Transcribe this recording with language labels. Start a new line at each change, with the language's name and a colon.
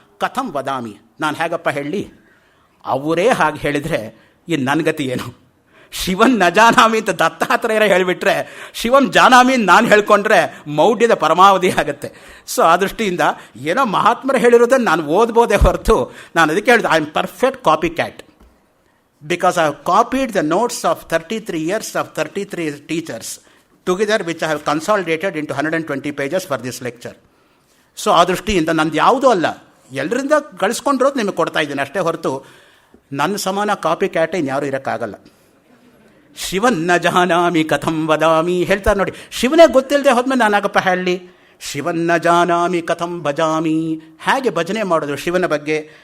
Sanskrit: ಕಥಂ ವದಾಮಿ,
Kannada: ನಾನು ಹೇಗಪ್ಪ ಹೇಳಿ? ಅವರೇ ಹಾಗೆ ಹೇಳಿದರೆ ಇನ್ನು ನನ್ನ ಗತಿ ಏನು?
Sanskrit: ಶಿವನ್ ನ ಜಾನಾಮಿ
Kannada: ಅಂತ ದತ್ತಾತ್ರೇಯರೇ ಹೇಳಿಬಿಟ್ರೆ,
Sanskrit: ಶಿವನ್ ಜಾನಾಮಿ
Kannada: ನಾನು ಹೇಳ್ಕೊಂಡ್ರೆ ಮೌಢ್ಯದ ಪರಮಾವಧಿ ಆಗುತ್ತೆ. ಸೊ ಆ ದೃಷ್ಟಿಯಿಂದ ಏನೋ ಮಹಾತ್ಮರು ಹೇಳಿರೋದನ್ನು ನಾನು ಓದ್ಬೋದೇ ಹೊರತು, ನಾನು ಅದಕ್ಕೆ ಹೇಳಿದೆ
English: I am perfect copycat. because I have copied the notes of 33 years of 33 teachers together, which I have consolidated into 120 pages for this lecture.
Kannada: So ಆ ದೃಷ್ಟಿಯಿಂದ ನಂದು ಯಾವುದೂ ಅಲ್ಲ, ಎಲ್ಲರಿಂದ ಗಳಿಸ್ಕೊಂಡಿರೋದು ನಿಮಗೆ ಕೊಡ್ತಾ ಇದ್ದೀನಿ ಅಷ್ಟೇ ಹೊರತು ನನ್ನ ಸಮಾನ ಕಾಪಿ ಕ್ಯಾಟೇ ಇನ್ಯಾರೂ ಇರೋಕ್ಕಾಗಲ್ಲ.
Sanskrit: ಶಿವನ್ನ ಜಾನಾಮಿ ಕಥಂ ವದಾಮಿ
Kannada: ಹೇಳ್ತಾರೆ ನೋಡಿ. ಶಿವನೇ ಗೊತ್ತಿಲ್ಲದೆ ಹೋದ್ಮೇಲೆ ನಾನಾಗಪ್ಪ ಹೇಳಿ?
Sanskrit: ಶಿವನ್ನ ಜಾನಾಮಿ ಕಥಂ ಭಜಾಮಿ,
Kannada: ಹೇಗೆ ಭಜನೆ ಮಾಡೋದು ಶಿವನ ಬಗ್ಗೆ?